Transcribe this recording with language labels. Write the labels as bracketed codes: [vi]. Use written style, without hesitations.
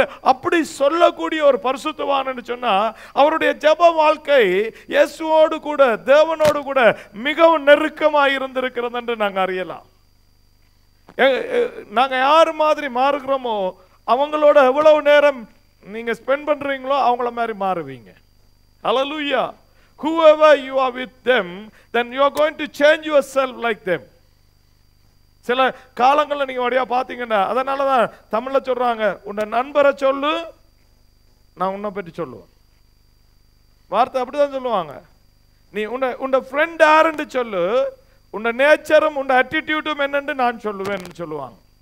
[ta] அப்படி சொல்லக்கூடிய ஒரு பரிசுத்தவான் என்று சொன்னா அவருடைய ஜெப வாழ்க்கை இயேசுவோடு கூட தேவனோடு கூட மிகவும் நெருக்கமாக இருந்திருக்கிறது என்று நாங்க அறியலாம். நாங்க யாரு மாதிரி மாறுகிறோமோ அவங்களோட எவ்வளவு நேரம் நீங்க ஸ்பெண்ட் பண்றீங்களோ அவங்கள மாதிரி மாறுவீங்க. [en] Hallelujah. Whoever you are with them, then you are going to change yourself like them. [ta] சில காலங்களில் நீங்க வழியா பாத்தீங்கன்னா, அதனாலதான் தமிழ்ல சொல்றாங்க, உன்னை நண்பரை சொல்லு, நான் உன்னை பற்றி சொல்லுவேன். வார்த்தை அப்படிதான் சொல்லுவாங்க. நீ உன்னை ஃப்ரெண்ட் யாருன்னு சொல்லு, உன்னை நேச்சரும் உன்னை அட்டிடியூடும் என்னன்னு நான் சொல்லுவேன் சொல்லுவாங்க.